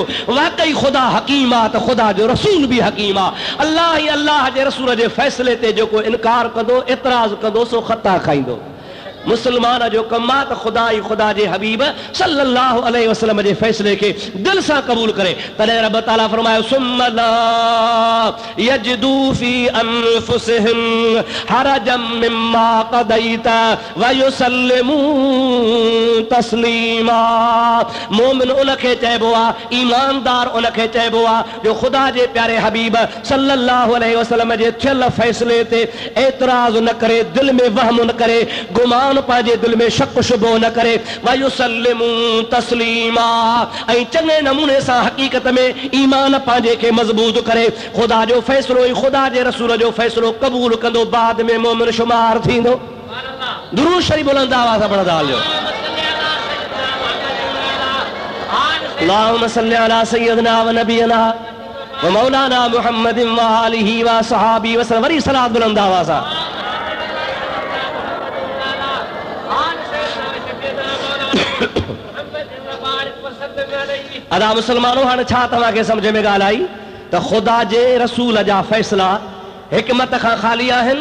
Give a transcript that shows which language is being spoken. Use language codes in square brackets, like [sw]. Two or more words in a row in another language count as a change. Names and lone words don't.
[sd] वाकई ख़ुदा हकीम आहे त ख़ुदा जो रसूल बि हकीम आहे। अल्लाह ई अल्लाह जे रसूल जे फ़ैसिले ते जेको इनकार कंदो, इतराज़ कंदो, सो ख़ता खाईंदो। मुसलमान जो कम आहे त ख़ुदा ई ख़ुदा जे हबीब [ar] صلى الله عليه وسلم [sd] जे फ़ैसिले खे दिल सां क़बूल करे। तॾहिं रब ताला फरमायो [ar] ثم لا يجدوا في أنفسهم حرجا مما قضيت ويسلموا تسليما. [sd] मोमिन उनखे चइबो आहे, ईमानदार उनखे चइबो आहे जो ख़ुदा जे प्यारे हबीब [ar] صلى الله عليه وسلم [sd] जे थियल फ़ैसिले ते एतराज़ न करे, दिल में वहम न करे, गुमान पंहिंजे दिल में शक शुबो न करे, [ar] ويسلموا تسليما, [sd] ऐं चङे नमूने सां हक़ीक़त में ईमान पंहिंजे खे मज़बूत करे। ख़ुदा जो फ़ैसिलो ई ख़ुदा जे रसूल जो फ़ैसिलो क़बूल कंदो, बाद में मोमिन शुमार थींदो। दुरूद शरीफ बुलंद आवाज़ सां पढ़ंदा हलियो। [ar] اللهم صل على سيدنا ونبينا ومولانا محمد وآله وصحبه وسلم. [sd] वरी सलात बुलंद आवाज़ सां। अदा मुसलमानों, हाणे छा तव्हांखे सम्झ में ॻाल्हि आई त ख़ुदा जे रसूल जा फ़ैसिला हिकमत खां ख़ाली आहिनि?